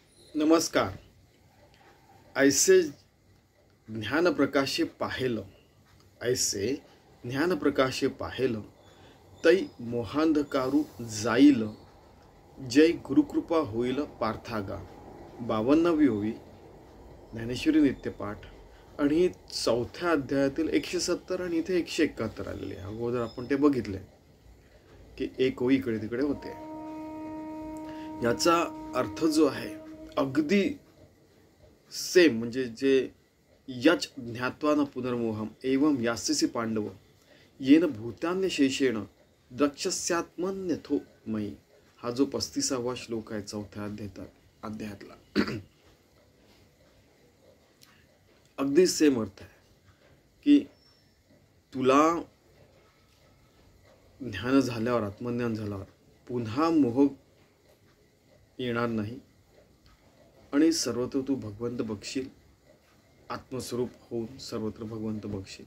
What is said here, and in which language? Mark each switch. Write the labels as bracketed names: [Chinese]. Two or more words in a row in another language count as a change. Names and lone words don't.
[Marathi] नमस्कार. ऐसे ज्ञान प्रकाशे पाहेल, ऐसे ज्ञान प्रकाशे पाहेल, तै मोहांधकारू जाईल, जय गुरुकृपा होईल पार्थागा. 52वी ओवी ज्ञानेश्वरी नित्यपाठ आणि 4थ्या अध्यायातील 170 आणि इथे 171 आलेले. अगोदर आपण ते बघितले की एक ओळी इकडे तिकडे होते. याचा अर्थ जो आहे अगदी सेम, म्हणजे जे [Sanskrit] यच ज्ञात्वा न पुनर्मोहम एवं यास्यसि पांडव येन भूतान्य शेषेण द्रक्षस्यात्मन्यथो मयी, [Marathi] हा जो 35वा श्लोक आहे 4थ्या अध्यायातला, अगदी सेम अर्थ आहे की तुला ज्ञान झाल्यावर, आत्मज्ञान झाल्यावर पुन्हा मोह येणार नाही आणि सर्वत्र तू भगवंत बघशील, आत्मस्वरूप होऊन सर्वत्र भगवंत बघशील.